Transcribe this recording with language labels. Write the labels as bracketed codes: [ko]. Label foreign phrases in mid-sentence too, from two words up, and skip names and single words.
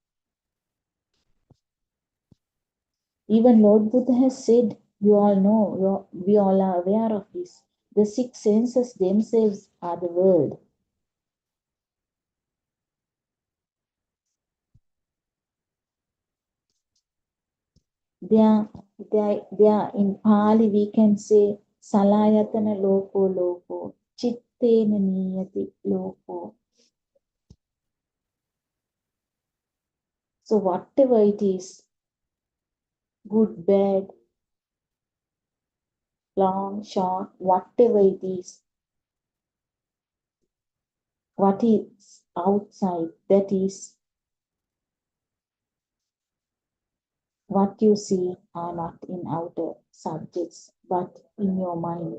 [en] Even Lord Buddha has said, you all know, we all are aware of this. The six senses themselves are the world. They are in Pali, we can say [pi] Salayatana loko, Chittena niyati loko. [en] So whatever it is, good, bad, long, short, whatever it is, what is outside, that is what you see are not in outer subjects, but in your mind.